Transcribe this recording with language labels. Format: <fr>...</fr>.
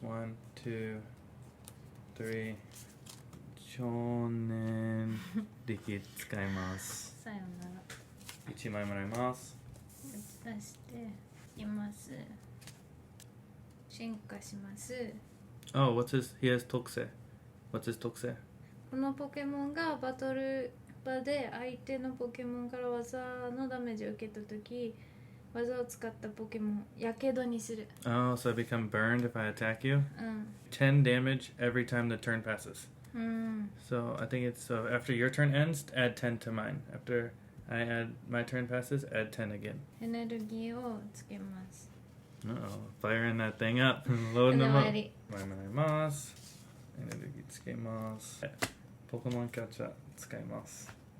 <ja>1, 2, 3. 超念力使います。さよなら。 1枚もらいます。出しています。進化します。</ja> <en>Oh, he has 特性。 What's his 特性？</en> <ja>このポケモンがバトル場で相手のポケモンから技のダメージを受けたとき、技を使ったポケモンやけどにする。</ja> <en>Oh, so I become burned if I attack you? 10 damage every time the turn passes. So I think it's after your turn ends, add 10 to mine. After my turn passes, add 10 again.</en> <ja>エネルギーをつけます。</ja> <en>Uh-oh, firing that thing up and loading them up.</en> <ja>終わり。前もらいます。エネルギーつけます。ポケモンキャッチャー使います。</ja>